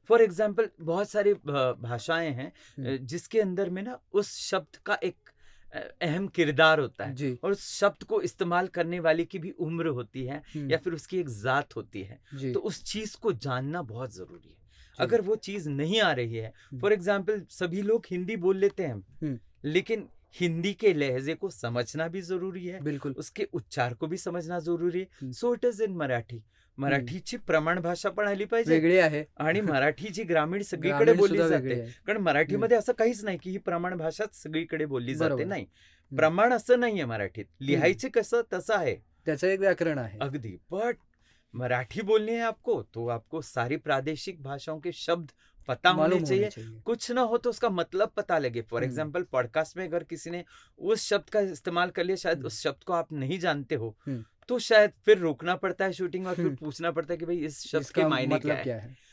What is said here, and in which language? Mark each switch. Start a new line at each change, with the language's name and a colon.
Hindi: For example बहुत सारी भाषाएं हैं जिसके अंदर में ना उस शब्द का एक अहम किरदार होता है, और उस शब्द को इस्तेमाल करने वाले की भी उम्र होती है, या फिर उसकी एक जात होती है। तो उस चीज को जानना बहुत जरूरी है। अगर वो चीज नहीं आ रही है, फॉर एग्जाम्पल सभी लोग हिंदी बोल लेते हैं, लेकिन हिंदी के लहजे को समझना भी जरूरी है, बिल्कुल उसके उच्चार को भी समझना जरूरी है।
English: so it is in
Marathi: मराठीची प्रमाण भाषा पण आली पाहिजे, आणि मराठीची ग्रामीण सगळीकडे बोलली जाते, कारण मराठीमध्ये असं काहीच नाही की ही प्रमाण भाषाच सगळीकडे बोलली जाते, नाही, प्रमाण असं नाहीये मराठीत, लिहायचे कसं तसं आहे, त्याचं एक व्याकरण आहे अगदी।
Hindi: बट मराठी बोलनी है आपको तो आपको सारी प्रादेशिक भाषाओं के शब्द पता होने चाहिए, कुछ ना हो तो उसका मतलब पता लगे। फॉर एग्जाम्पल पॉडकास्ट में अगर किसी ने उस शब्द का इस्तेमाल कर लिया, शायद उस शब्द को आप नहीं जानते हो, तो शायद फिर रोकना पड़ता है शूटिंग और फिर पूछना पड़ता है कि भाई इस शब्द के मायने मतलब क्या है।